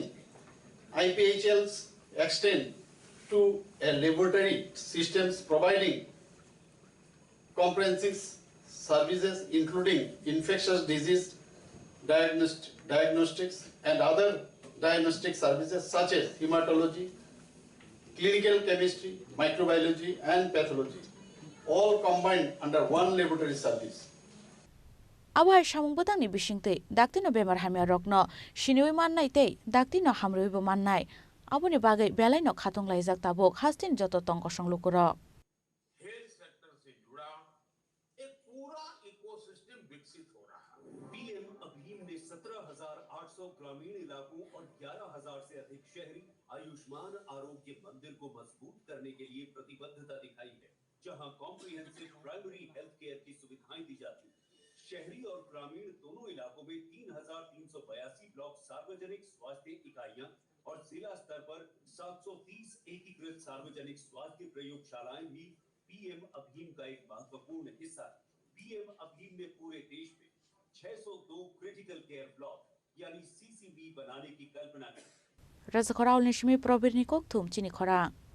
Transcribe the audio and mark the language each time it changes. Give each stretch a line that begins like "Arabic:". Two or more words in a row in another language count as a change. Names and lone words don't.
English: IPHLs extend to a laboratory systems providing comprehensive services including infectious disease diagnostics and other diagnostic services such as hematology, clinical chemistry, microbiology and pathology, all combined under one laboratory service.
Kok Borok: Awai samung bodang ni bisingte dakti no bemar hamya rokno shinui mannai tei dakti no hamroi bo mannai aboni bagai belai no khatong laijak tabok hastin joto tongko songlukuro
English: health sector
Hindi: से जुड़ा एक पूरा इकोसिस्टम विकसित हो रहा है। पीएम अभियान ने 17,800 ग्रामीण इलाकों और 11,000 से अधिक शहरी आयुष्मान आरोग्य मंदिर को मजबूत करने के लिए प्रतिबद्धता दिखाई है, जहां
English: comprehensive primary health care
Hindi: की सुविधाएं दी जाती हैं। शहरी और ग्रामीण दोनों इलाकों में 3,382 ब्लॉक सार्वजनिक स्वास्थ्य इकाइयां और जिला स्तर पर 730 एकीकृत सार्वजनिक स्वास्थ्य प्रयोगशालाएं भी पीएम अभियान का एक महत्वपूर्ण हिस्सा है। पीएम अभियान ने पूरे देश में 602
English: critical care block
Hindi: यानी सीसीबी बनाने की कल्पना की।
Kok Borok: Razakoraul nishmi probirni koktum Chini Khorang